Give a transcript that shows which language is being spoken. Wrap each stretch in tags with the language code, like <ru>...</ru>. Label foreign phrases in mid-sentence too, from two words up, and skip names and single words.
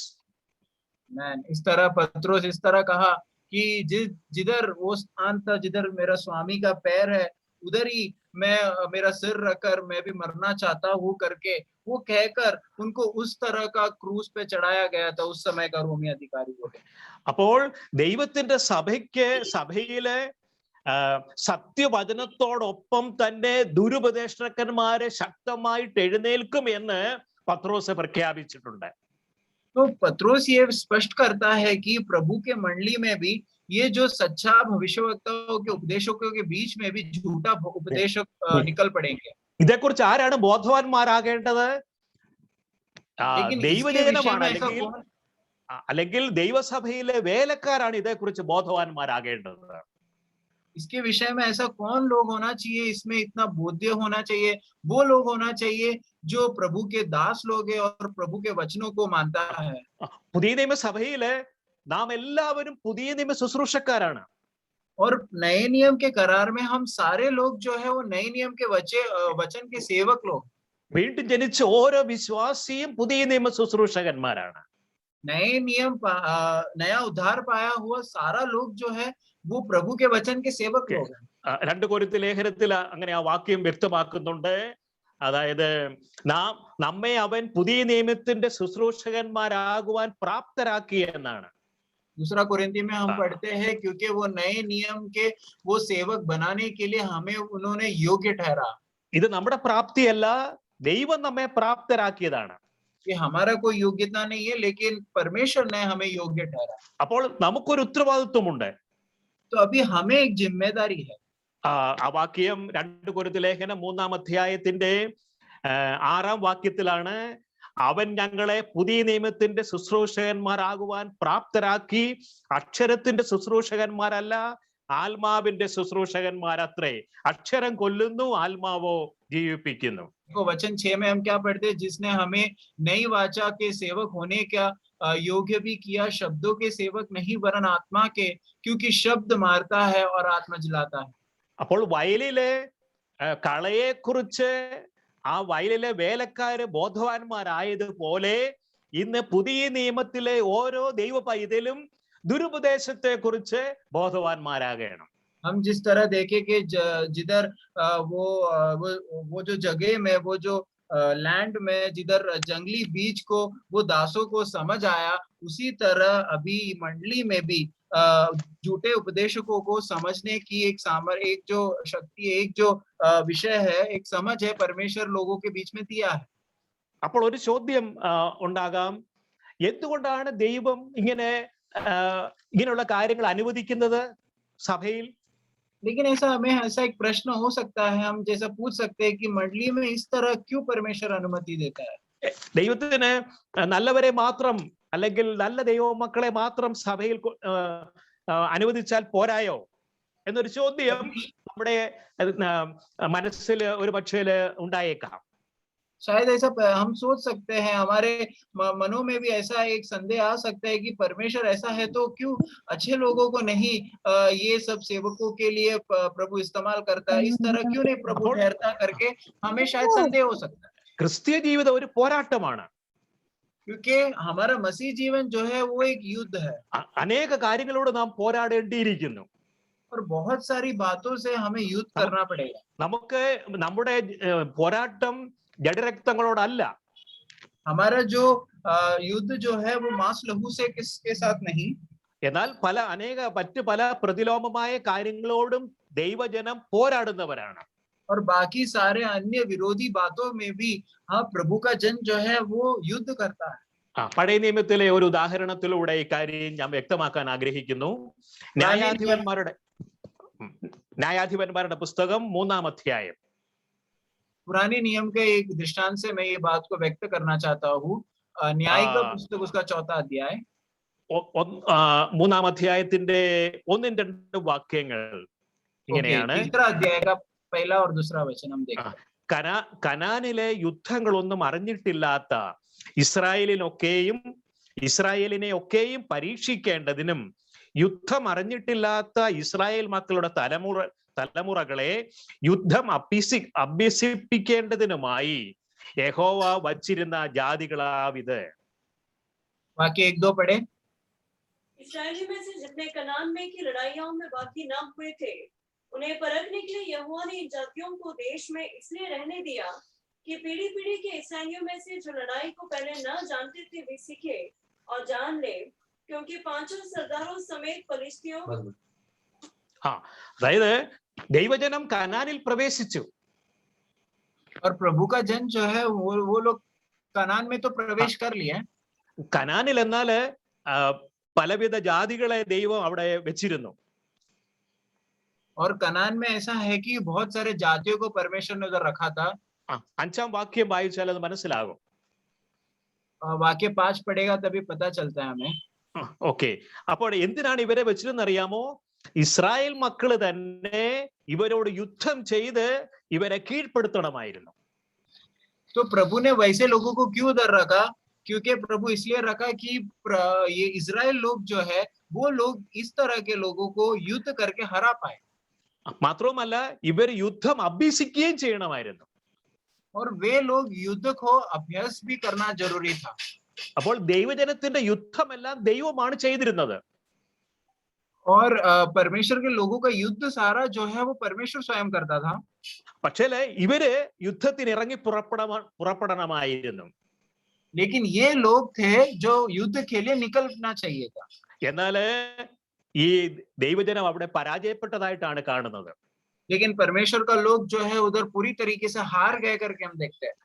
<hi>इस तरह पत्रोस इस तरह कहा कि जिधर वो स्थान था जिधर मेरा स्वामी का पैर है, उधर ही मैं मेरा सिर रखकर मैं भी मरना चाहता हूँ करके वो कहकर उनको उस तरह का क्रूस पे चढ़ाया गया था उस समय का रोमी अधिकारी को.</hi> <ml>അപ്പോൾ ദൈവത്തിന്റെ സഭയിലെ സത്യവചനത്തോടൊപ്പം തന്നെ ദുരുപദേഷ്ടന്മാരെ ശക്തമായിട്ട് എഴുന്നേൽക്കും എന്ന് പത്രോസ് പ്രഖ്യാപിച്ചിട്ടുണ്ട്.</ml> <hi>तो पत्रोस ये स्पष्ट करता है कि प्रभु के मंडली में भी ये जो सच्चा भविष्यवक्ताओं के उपदेशकों के बीच में भी झूठा उपदेशक निकल पड़ेंगे.</hi> <ml>ഇതേക്കുറിച്ച് ആരാണ് ബോധവാന്മാരാകേണ്ടത്? ദൈവജനമാണ്, അല്ലെങ്കിൽ ദൈവസഭയിലെ വേലക്കാരാണ് ഇതേക്കുറിച്ച് ബോധവാന്മാരാകേണ്ടത്.</ml> <hi>इसके विषय में ऐसा कौन लोग होना चाहिए, इसमें इतना बोध्य होना चाहिए? वो लोग होना चाहिए जो प्रभु के दास लोग हैं और प्रभु के वचनों को मानता है.</hi> <ml>പുതിയ നിയമസഭയിലെ നാം എല്ലാവരും പുതിയ നിയമ ശുശ്രൂഷക്കാരാണ്.</ml> <hi>और नए नियम के करार में हम सारे लोग जो है वो नए नियम के वचन के सेवक लोग.</hi> <ml>വീണ്ടും ജനിച്ച ഓരോ വിശ്വാസിയും പുതിയ നിയമ ശുശ്രൂഷകന്മാരാണ്.</ml> <hi>नया उद्धार पाया हुआ सारा लोग जो है वो प्रभु के वचन के सेवक लोग हैं.</hi> <ml>2 കൊരിന്ത്യർ ലേഖനത്തിൽ അങ്ങനെ ആ വാക്യം വ്യക്തമാക്കുന്നുണ്ട്. അതായത് നമ്മെ അവൻ പുതിയ നിയമത്തിന്റെ ശുശ്രൂഷകന്മാരാകുവാൻ പ്രാപ്തരാക്കി എന്നാണ്.</ml> <hi>दूसरा कोरिन्थी में हम पढ़ते हैं क्योंकि वो नए नियम के वो सेवक बनाने के लिए हमें उन्होंने योग्य ठहरा.</hi> <ml>ഇത് നമ്മുടെ പ്രാപ്തിയല്ല, ദൈവം നമ്മെ പ്രാപ്തരാക്കിയതാണ്.</ml> <hi>कि हमारा कोई योग्यता नहीं है, लेकिन परमेश्वर ने हमें योग्य ठहरा.</hi> <ml>അപ്പോൾ നമുക്കൊരു ഉത്തരവാദിത്വമുണ്ട്.</ml> <hi>तो अभी हमें एक जिम्मेदारी है.</hi> <ml>ആ വാക്യം 2 കൊരിന്ത്യർ ലേഖനം 3-ാം അധ്യായത്തിന്റെ 6-ാം വാക്യത്തിലാണ്, അവൻ ഞങ്ങളെ പുതിയ നിയമത്തിന്റെ ശുശ്രൂഷകന്മാരാകുവാൻ പ്രാപ്തരാക്കി, അക്ഷരത്തിന്റെ ശുശ്രൂഷകന്മാരല്ല ആത്മാവിന്റെ ശുശ്രൂഷകന്മാരത്രേ. അക്ഷരം കൊല്ലുന്നു, ആത്മാവോ ജീവിപ്പിക്കുന്നു.</ml> <hi>वचन 6 में हम क्या पढ़ते हैं? जिसने हमें नई वाचा के सेवक होने का योग्य भी किया, शब्दों के सेवक नहीं वरन आत्मा के, क्योंकि शब्द मारता है और आत्मा जलाता है.</hi> <ml>അപ്പോൾ വയലിലെ കളയെ കുറിച്ച് ആ വയലിലെ വേലക്കാര് ബോധവാന്മാരായതുപോലെ ഇന്ന് പുതിയ നിയമത്തിലെ ഓരോ ദൈവ പൈതലും ദുരുപദേശത്തെ കുറിച്ച് ബോധവാന്മാരാകണം.</ml> <hi>हम जिस तरह देखे कि जिधर वो जो जगह में वो जो लैंड में जिधर जंगली बीज को वो दासों को समझ आया, उसी तरह अभी मंडली में भी झूठे उपदेशकों को समझने की एक जो शक्ति, एक जो विषय है, एक समझ है परमेश्वर लोगों के बीच में दिया है.</hi> <ml>അപ്പോൾ ഒരു ചോദ്യം ഉണ്ടാകാം, എന്തുകൊണ്ടാണ് ദൈവം ഇങ്ങനെയുള്ള കാര്യങ്ങൾ അനുവദിക്കുന്നത് സഭയിൽ?</ml> <hi>लेकिन ऐसा एक प्रश्न हो सकता है, हम जैसा पूछ सकते हैं कि मंडली में इस तरह क्यों परमेश्वर अनुमति देता है?</hi> <ml>ദൈവത്തിന് നല്ലവരെ മാത്രം അല്ലെങ്കിൽ നല്ല ദൈവമക്കളെ മാത്രം സഭയിൽ അനുവദിച്ചാൽ പോരായോ എന്നൊരു ചോദ്യം നമ്മുടെ മനസ്സിൽ ഒരു പക്ഷേ ഉണ്ടായേക്കാം.</ml> <hi>शायद ऐसा हम सोच सकते हैं, हमारे मनों में भी ऐसा एक संदेह आ सकता है कि परमेश्वर ऐसा है तो क्यों अच्छे लोगों को नहीं ये सब सेवकों के लिए प्रभु इस्तेमाल करता है, इस तरह क्यों नहीं प्रभु ठहरता करके हमें शायद संदेह हो सकता है.</hi> <ml>ക്രിസ്തീയ ജീവിതം ഒരു പോരാട്ടമാണ്.</ml> <hi>क्योंकि हमारा मसीह जीवन जो है वो एक युद्ध है.</hi> <ml>अनेक കാര്യങ്ങളോട് നാം പോരാടേണ്ടിയിരിക്കുന്നു.</ml> <hi>और बहुत सारी बातों से हमें युद्ध करना पड़ेगा.</hi> <ml>നമുക്ക് നമ്മുടെ പോരാട്ടം ജഡരക്തങ്ങളോടല്ല.</ml> <hi>हमारा जो युद्ध जो है वो मांस लहू से किसके साथ नहीं,</hi> <ml>എന്നാൽ മറ്റു പല പ്രതിലോമമായ കാര്യങ്ങളോടും ദൈവജനം പോരാടുന്നവരാണ്.</ml> <hi>और बाकी सारे अन्य विरोधी बातों में भी हाँ प्रभु का जन जो है वो युद्ध करता है.</hi> <ml>പഴയ നിയമത്തിലെ ഒരു ഉദാഹരണത്തിലൂടെ ഈ കാര്യം ഞാൻ വ്യക്തമാക്കാൻ ആഗ്രഹിക്കുന്നു. ന്യായാധിപന്മാരുടെ പുസ്തകം 3-ാം അധ്യായം.</ml> <hi>पुराने नियम के एक दृष्टांत से मैं ये बात को व्यक्त करना चाहता हूँ। न्याय का पुस्तक उसका 4th अध्याय,</hi> <ml>3-ാം അധ്യായത്തിന്റെ 1-2 വാക്യങ്ങൾ ഇങ്ങനെയാണ്.</ml> <hi>3रा अध्याय का 1 और 2 वचन हम देखते हैं।</hi> <ml>കനാനിലെ യുദ്ധങ്ങളൊന്നും അറിഞ്ഞിട്ടില്ലാത്ത ഇസ്രായേലിനെയൊക്കെയും പരീക്ഷിക്കേണ്ടതിനും യുദ്ധം അറിഞ്ഞിട്ടില്ലാത്ത ഇസ്രായേൽ മക്കളുടെ തലമുറകളെ യുദ്ധം അഭ്യസിപ്പിക്കേണ്ടതിനുമായി യഹോവ വച്ചിരുന്ന ജാതികളാവിത്.</ml> <hi>वाक्य 1-2 पढ़े। इस्राएली में से जितने कनान में की लड़ाइयों में बाकी न हुए थे, उन्हें परखने के लिए यहोवा ने इन जातियों को देश में इसलिए रहने दिया कि पीढ़ी पीढ़ी के इस्राएलियों में से जो लड़ाई को पहले न जानते थे वे सीखे और जान ले, क्योंकि 5 सरदारों समेत फलिस्तियों</hi> <ml>അതായത് ദൈവജനം കനാനിൽ പ്രവേശിച്ചു.</ml> <hi>और प्रभु का जन जो है वो लोग कनान में तो प्रवेश कर लिए।</hi> <ml>കനാനിൽ എന്നാൽ പലവിധ ജാതികളെ ദൈവം അവിടെ വെച്ചിരുന്നു.</ml> <hi>और कनान में ऐसा है कि बहुत सारे जातियों को परमेश्वर ने उधर रखा था।</hi> <ml>5-ാം വാക്യം വായിച്ചാൽ അത് മനസ്സിലാകും.</ml> <hi>वाक्य 5 पढ़ेगा तभी पता चलता है हमें।</hi> <ml>ഓക്കെ, അപ്പോൾ എന്തിനാണ് ഇവരെ വെച്ചിരുന്ന് അറിയാമോ? ഇസ്രായേൽ മക്കള് തന്നെ ഇവരോട് യുദ്ധം ചെയ്ത് ഇവരെ കീഴ്പ്പെടുത്തണമായിരുന്നു.</ml> <hi>तो प्रभु ने वैसे लोगों को क्यों उधर रखा? क्योंकि प्रभु इसलिए रखा कि ये इजराइल लोग जो है वो लोग इस तरह के लोगों को युद्ध करके हरा पाए।</hi> <ml>മാത്രവുമല്ല ഇവർ യുദ്ധം അഭ്യസിക്കുകയും ചെയ്യണമായിരുന്നു.</ml> <hi>और वे लोग युद्ध को अभ्यास भी करना जरूरी था।</hi> <ml>അപ്പോൾ ദൈവജനത്തിന്റെ യുദ്ധമെല്ലാം ദൈവമാണ് ചെയ്തിരുന്നത്.</ml> <hi>और परमेश्वर के लोगों का युद्ध सारा जो है वो परमेश्वर स्वयं करता था।</hi> <ml>പക്ഷേ ഇവര് യുദ്ധത്തിന് ഇറങ്ങി പുറപ്പെടണമായിരുന്നു.</ml> <hi>लेकिन ये लोग थे जो युद्ध के लिए निकलना चाहिए था।</hi> <ml>എന്നാൽ ഈ ദൈവജനം അവിടെ പരാജയപ്പെട്ടതായിട്ടാണ് കാണുന്നത്.</ml> <hi>लेकिन परमेश्वर का लोग जो है उधर पूरी तरीके से हार गए करके हम देखते हैं।</hi>